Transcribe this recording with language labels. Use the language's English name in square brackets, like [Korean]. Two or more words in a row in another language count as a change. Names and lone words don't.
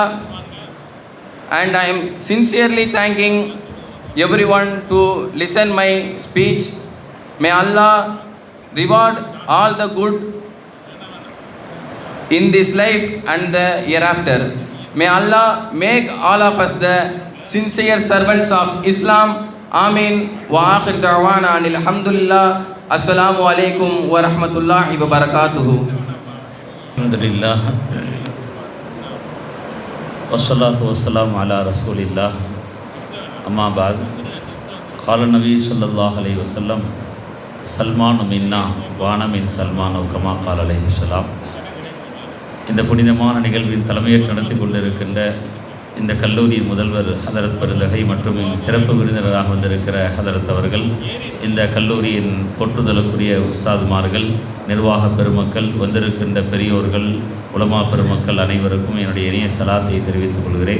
[English] And I am sincerely thanking everyone to listen my speech. May Allah reward all the good in this life and the hereafter. May Allah make all of us the sincere servants of Islam. Amin. [Arabic] وآخر دعوانا أن الحمد لله السلام عليكم ورحمة الله وبركاته. Alhamdulillah. والصلاة والسلام على رسول الله. أما بعد. قال النبي صلى الله عليه وسلم سلمان منا وأنا من سلمان كما قال عليه السلام. [Tamil] இந்த புனிதமான நிகழ்வின் தலைமையேற்று நடத்தி கொண்டிருக்கின்ற இந்த கல்லூரியின் முதல்வர் ஹதரத் பெருந்தகை மற்றும் சிறப்பு விருந்தினராக வந்திருக்கிற ஹதரத் அவர்கள், இந்த கல்லூரியின் போற்றுதலுக்குரிய உஸ்தாதுமார்கள், நிர்வாக பெருமக்கள், வந்திருக்கின்ற பெரியோர்கள், உலமா பெருமக்கள் அனைவருக்கும் என்னுடைய இனிய சலாத்தை தெரிவித்துக் கொள்கிறேன்.